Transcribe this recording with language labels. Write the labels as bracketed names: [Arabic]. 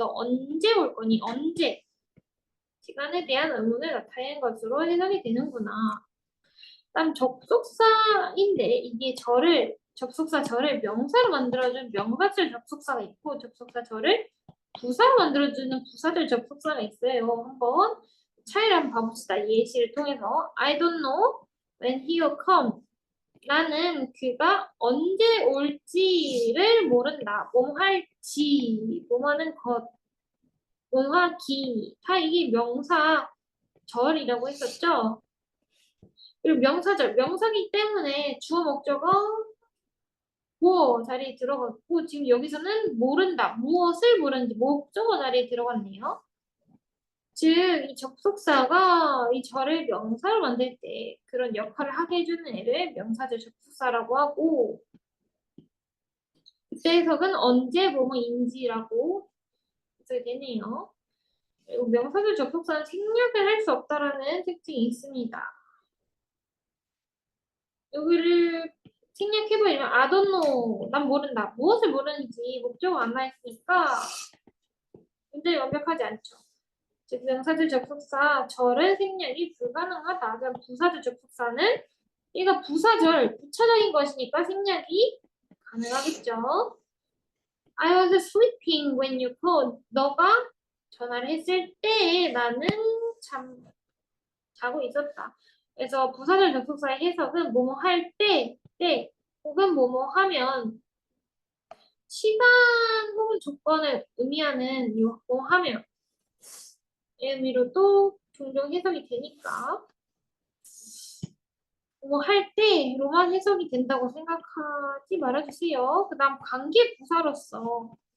[Korean] 너 언제 올 거니? 언제? 시간에 대한 의문을 나타내는 것으로 해석이 되는구나. 다음 접속사인데 이게 접속사 절을 명사로 만들어준 명사절 접속사가 있고 접속사 절을 부사로 만들어주는 부사절 접속사가 있어요. 한번 차이를 한번 봐봅시다. 예시를 통해서 [English] I don't know when he will come. [Korean] 나는 그가 언제 올지를 모른다. 뭐 할지, 뭐 하는 것, 뭐 하기. 다 이게 명사 절이라고 했었죠. 그리고 명사절, 명사기 때문에 주어 목적어 뭐 자리에 들어갔고 지금 여기서는 모른다. 무엇을 모르는지 목적어 자리에 들어갔네요. 즉, 이 접속사가 이 절을 명사로 만들 때 그런 역할을 하게 해주는 애를 명사절 접속사라고 하고 그때 해석은 언제 뭐뭐인지라고 해석이 되네요. 그리고 명사절 접속사는 생략을 할 수 없다라는 특징이 있습니다. 여기를 생략해버리면 [English] I don't know. [Korean] 난 모른다. 무엇을 모르는지 목적어 안 나있으니까 문제 완벽하지 않죠. 즉 명사절 접속사 절은 생략이 불가능하다. 그럼 부사절 접속사는 얘가 부사절 부차적인 것이니까 생략이 가능하겠죠. [English] I was sleeping when you called. [Korean] 너가 전화를 했을 때 나는 자고 있었다. 그래서 부사절 접속사의 해석은 뭐뭐 할 때 혹은 뭐뭐 하면 시간 혹은 조건을 의미하는 뭐 하면 의미로도 종종 해석이 되니까 뭐 할 때로만 해석이 된다고 생각하지 말아주세요. 그 다음 관계 부사로서